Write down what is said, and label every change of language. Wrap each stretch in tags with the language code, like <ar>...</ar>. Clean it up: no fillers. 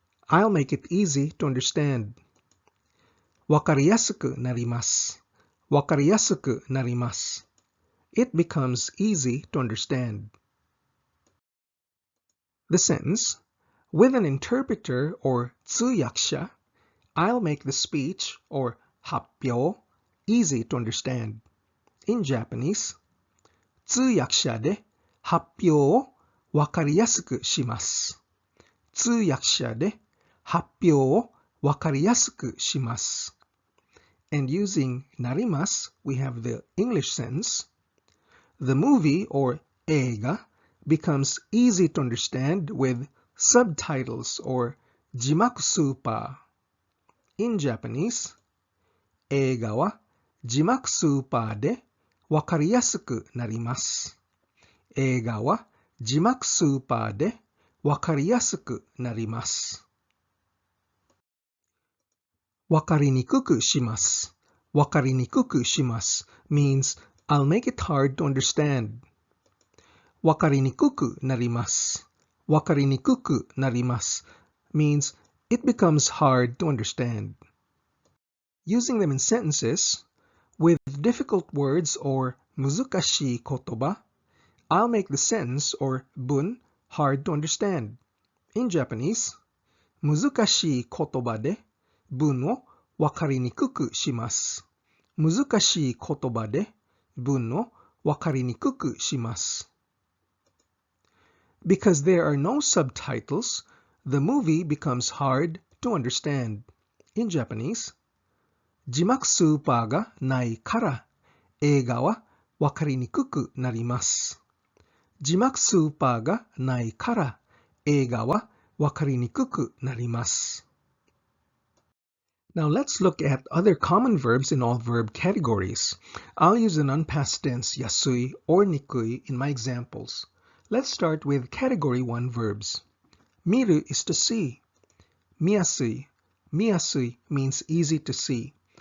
<en>I'll make it easy to understand.</en> <ja>Wakariyasuku narimasu, wakariyasuku narimasu.</ja> <en>It becomes easy to understand. The sentence, with an interpreter or tsuyakusha, I'll make the speech or happyo easy to understand. In Japanese,</en> <ja>通訳者で発表をわかりやすくします。通訳者で発表をわかりやすくします。</ja> <en>And using narimas, we have the English sentence. The movie or 映画 becomes easy to understand with subtitles or 字幕スーパー。 In Japanese,</en> <ja>映画は字幕スーパーでわかりやすくなります。映画は字幕スーパーでわかりやすくなります。わかりにくくします。</ja> <en>わかりにくくします means I'll make it hard to understand.</en> <ja>わかりにくくなります。</ja> <en>わかりにくくなります means it becomes hard to understand. Using them in sentences, with difficult words or 難しい言葉, I'll make the sentence or 文 hard to understand. In Japanese,</en> <ja>難しい言葉で文をわかりにくくします。難しい言葉で文をわかりにくくします。</ja> <en>Because there are no subtitles, the movie becomes hard to understand. In Japanese,</en> <ja>字幕スーパーがないから映画はわかりにくくなります。字幕スーパーがないから映画はわかりにくくなります。</ja> <en>Now let's look at other common verbs in all verb categories. I'll use an unpast tense yasui or nikui in my examples. Let's start with category 1 verbs. Miru is to see. Miyasui. Miyasui means easy to see.</en>